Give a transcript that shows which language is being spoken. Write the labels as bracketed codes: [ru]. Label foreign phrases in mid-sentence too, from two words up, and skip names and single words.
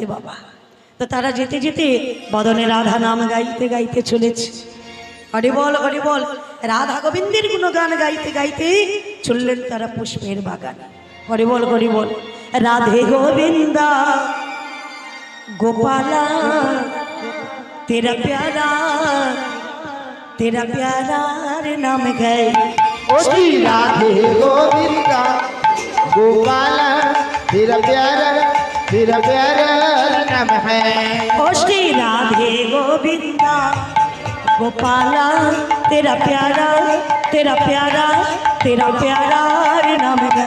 [bn] বাবা, তো তারা যেতে যেতে বদনে রাধা নাম গাইতে গাইতে চলেছে। হরি বল হরি বল, রাধা গোবিন্দের গুণগান গাইতে গাইতে চললেন তারা পুষ্পের বাগানে। হরি বল হরি বল, [hi] রাধে গোবিন্দা গোপালা तेरा प्यारा रे नाम है। ओ श्री राधे गोविंदा गोपाला तेरा प्यारा नाम है। ओ श्री राधे गोविंदा गोपाला तेरा प्यारा रे नाम है।